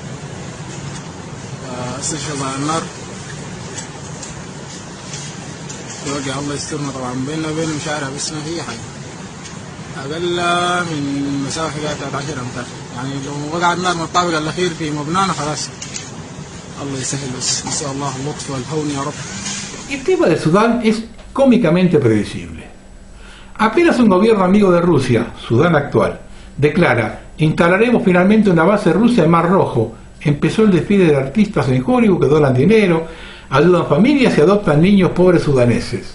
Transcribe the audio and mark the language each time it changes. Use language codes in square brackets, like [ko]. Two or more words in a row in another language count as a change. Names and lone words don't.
[ar] استشهد على النار يوقع الله يسترنا طبعا بيننا وبين المشارع بس ما في حاجة أقل من مسافة قاعدة 10 أمتار يعني لو وقع النار من الطابق الأخير في مبنانا خلاص الله يسهل بس نسأل الله اللطف والهون يا رب. [es] El tema de Sudán es cómicamente predecible. Apenas un gobierno amigo de Rusia, Sudán actual, declara: instalaremos finalmente una base rusa en Mar Rojo. Empezó el desfile de artistas en Hollywood que donan dinero, ayudan familias y adoptan niños pobres sudaneses.